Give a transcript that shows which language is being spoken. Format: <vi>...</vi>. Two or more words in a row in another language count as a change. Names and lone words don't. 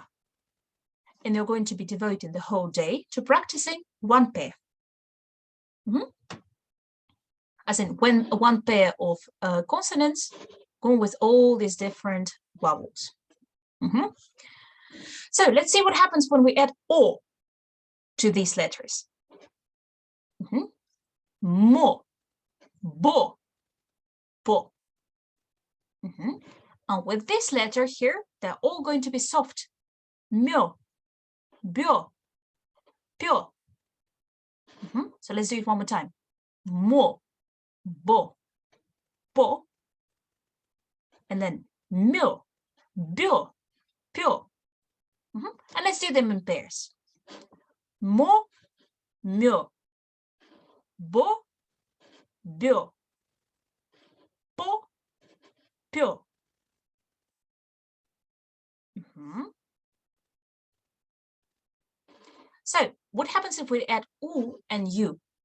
<en>And you're going to be devoting the whole day to practicing one pair. As in one pair of consonants going with all these different vowels. So let's see what happens when we add O to these letters.</en> <ja>Mo, bo, bo.</ja> <en>And with this letter here, they're all going to be soft.</en> <ja>Myo, bio, pyo.</ja> <en>So let's do it one more time.</en> <ja>Mo, bo, bo.</ja> <en>And then</en> <ja>myo, bio, pyo.</ja> <en>And let's do them in pairs.</en> <ja>Mo, myo, bo, bio, po, pyo.</ja> <en>So what happens if we add u and u?</en>